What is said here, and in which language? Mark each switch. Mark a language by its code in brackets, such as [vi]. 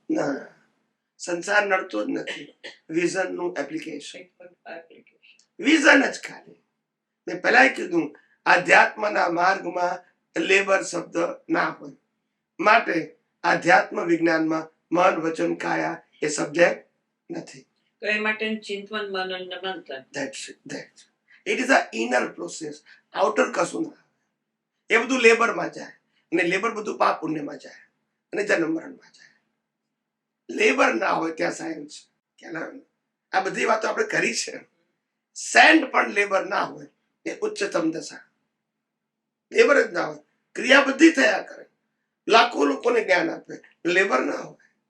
[gu] ના, સંસાર નડતો જ નથી. વિઝનનું એપ્લિકેશન, વિઝન જ ખાલી. મેં પહેલા કીધું આધ્યાત્મના માર્ગમાં લેબર શબ્દ ના હોય, માટે આધ્યાત્મ વિજ્ઞાનમાં મન વચન કાયા એ સબ્જેક્ટ નથી. તો એ માટે ચિંતન મનન ને મંથન, [en] that it is a inner process. [gu] Outer કશું ના, એ બધું લેબરમાં જાય, અને લેબર બધું પાપ પુણ્યમાં જાય અને જન્મ મરણમાં જાય. લેબર ના હોય ત્યાં સાયન્સ. આ બધી વાતો આપણે કરી છે. સેન્ટ પણ લેબર ના હોય એ ઉચ્ચતમ દશા. લેબર જ ના હોય, ક્રિયા બધી થયા કરે, લાખો લોકોને જ્ઞાન આપે, લેબર ના હોય.